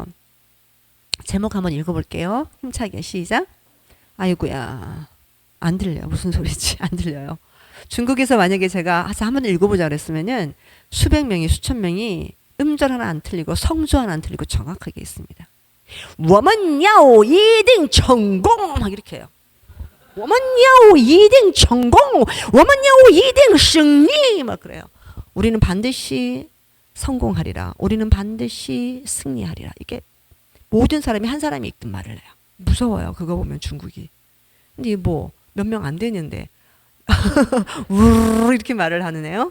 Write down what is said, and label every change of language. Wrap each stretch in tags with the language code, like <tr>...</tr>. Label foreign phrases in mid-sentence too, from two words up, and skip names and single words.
<ko>제목 한번 읽어볼게요. 힘차게 시작. 아이고야, 안 들려요. 무슨 소리지? 안 들려요. 중국에서 만약에 제가 한번 읽어보자 그랬으면은 수백 명이 수천 명이 음절 하나 안 틀리고 성조 하나 안 틀리고 정확하게 있습니다.</ko> <zh>我们要一定成功</zh> <ko>막 이렇게 해요.</ko> <zh>我们要一定成功我们要一定胜利</zh> <ko>막 그래요. 우리는 반드시 성공하리라. 우리는 반드시 승리하리라. 이게 모든 사람이 한 사람이 읽든 말을 해요. 무서워요. 그거 보면 중국이. 근데 뭐 몇 명 안 되는데 우르르 이렇게 말을 하네요.</ko>